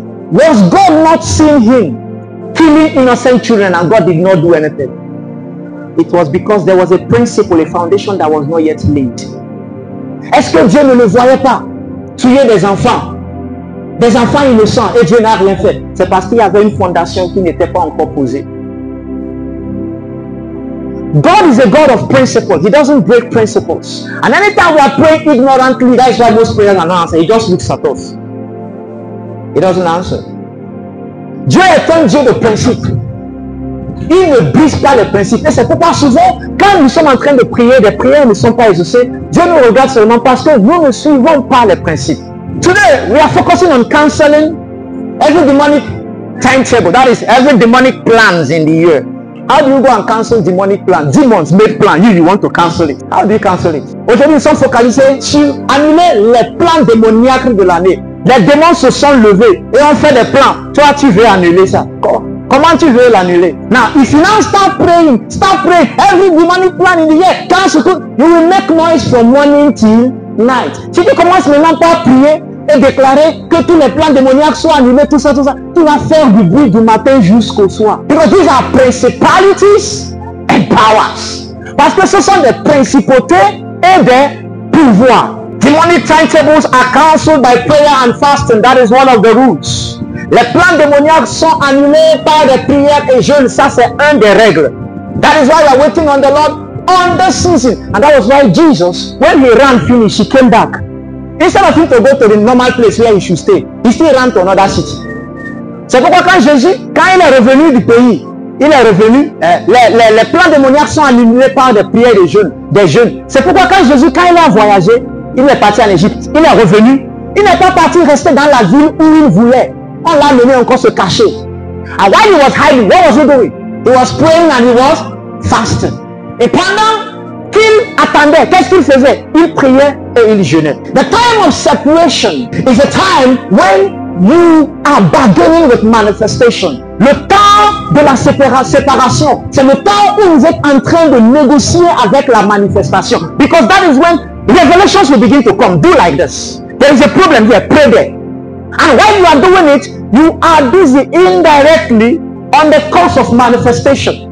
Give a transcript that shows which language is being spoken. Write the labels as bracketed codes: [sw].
[en] Was God not seeing him killing innocent children and God did not do anything? It was because there was a principle, a foundation that was not yet laid. [fr] Est-ce que Dieu ne le voyait pas tuer des enfants innocents et Dieu n'a rien fait? C'est parce qu'il y avait une fondation qui n'était pas encore posée. [en] God is a God of principles. He doesn't break principles. And anytime we are praying ignorantly, that is why most prayers are not answered. He just looks at us. He doesn't answer. [fr] Dieu est un Dieu de principes. Il ne brise pas les principes. Et c'est pourquoi souvent, quand nous sommes en train de prier, les prières ne sont pas exaucées, Dieu nous regarde seulement parce que nous ne suivons pas les principes. [en] Today, we are focusing on cancelling every demonic timetable. That is, every demonic plans in the year. How do you go and cancel demonic plans? Demons made plan. You want to cancel it. How do you cancel it? [fr] Aujourd'hui, nous sommes focalisés sur annuler les plans démoniaques de l'année. Les démons se sont levés et ont fait des plans. Toi, tu veux annuler ça. Comment tu veux l'annuler? [en] Now, if you now start praying every demonic plan in the year, cancel it. You will make noise from morning till night. [fr] Si tu commences maintenant par prier et déclarer que tous les plans démoniaques soient annulés, tout ça, tu vas faire du bruit du matin jusqu'au soir. [en] Because these are principalities and powers. [fr] Parce que ce sont des principautés et des pouvoirs. [en] Demonic timetables are cancelled by prayer and fasting. That is one of the rules. [fr] Les plans démoniaques sont annulés par des prières et jeûnes. Ça, c'est un des règles. [en] That is why we are waiting on the Lord on the season. And that was why Jesus, when he ran finish, he came back. Instead of him to go to the normal place where he should stay, he still ran to another city. [fr] C'est pourquoi quand Jésus, quand il est revenu du pays, il est revenu, les plans démoniaques sont annulés par des prières et des jeûnes. C'est pourquoi quand Jésus, quand il a voyagé, il est parti en Égypte, il est revenu, il n'est pas parti rester dans la ville où il voulait. On l'a mené encore se cacher. [en] And while he was hiding, what was he doing? He was praying and he was fasting. [fr] Et pendant qu'il attendait, qu'est-ce qu'il faisait? Il priait et il jeûnait. [en] The time of separation is a time when you are bargaining with manifestation. [fr] Le temps de la séparation, c'est le temps où vous êtes en train de négocier avec la manifestation. [en] Because that is when revelations will begin to come. Do like this. There is a problem here. Pray there. And while you are doing it, you are busy indirectly on the course of manifestation.